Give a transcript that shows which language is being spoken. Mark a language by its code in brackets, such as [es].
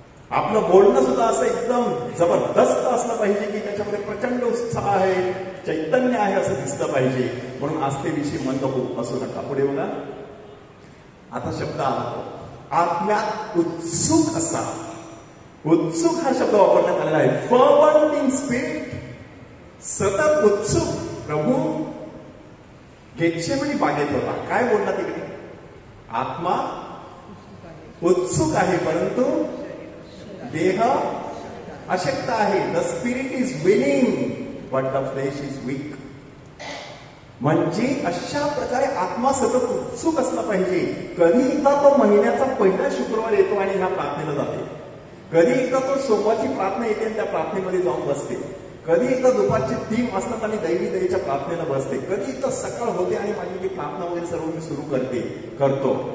[mr] आपलं बोलणं सुद्धा असं एकदम जबरदस्त असलं पाहिजे की त्याच्यामध्ये प्रचंड उत्साह आहे, चैतन्य आहे असं दिसलं पाहिजे. म्हणून आस्थेविषयी मंद असू नका. पुढे बघा, आता शब्द आला, आत्म्यात उत्सुक असा. उत्सुक हा शब्द वापरण्यात आलेला आहे. [en] fervent in spirit, [mr] सतत उत्सुक. प्रभू गेतशेमनी बागेत होता, काय बोलला तिकडे? आत्मा उत्सुक आहे परंतु देह अशक्त आहे. [en] The spirit is willing but the flesh is weak. [mr] म्हणजे अशा प्रकारे आत्मा सतत उत्सुक असला पाहिजे. कधी एकदा तो महिन्याचा पहिला शुक्रवार येतो आणि ह्या प्रार्थनेला जाते, कधी एकदा तो सोमवारची प्रार्थना येते आणि त्या प्रार्थनेमध्ये जाऊन बसते, कधी एकदा दुपारचे 3 वाजतात आणि दैवी दयेच्या प्रार्थनेला बसते, कधी एकदा सकाळ होते आणि माझी मी प्रार्थना वगैरे सर्व मी सुरू करतो.